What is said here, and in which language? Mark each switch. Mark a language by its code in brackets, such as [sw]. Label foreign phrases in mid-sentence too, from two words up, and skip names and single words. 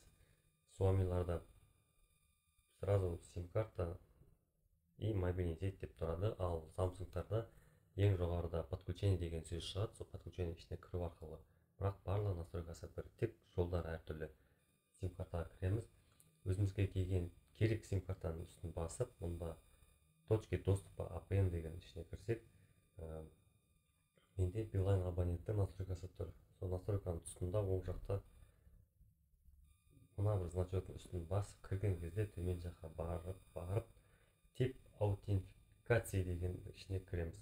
[kk] Xiaomi'ларда [ru] сразу сим-карта и мобильный сеть [kk] деп тұрады, ал Samsung'тарда ең жоғарыда подключение деген сөз шығады. Сол подключение ішіне кіру арқылы. Бірақ барлық настройкасы бір, тек жолдары әртүрлі. Сим-картаға кіреміз. Өзімізге керек сим-картаның үстін басып, мұнда [ru] точки доступа [kk] APN деген ішіне кірсек, менде Билайн абоненттің настройкасы тұр. Сол настройканың тұсында оң жақта мына бір значоктың үстін басып кірген кезде төмен жаққа барып [ru] тип аутентификация [kk] деген ішіне кіреміз.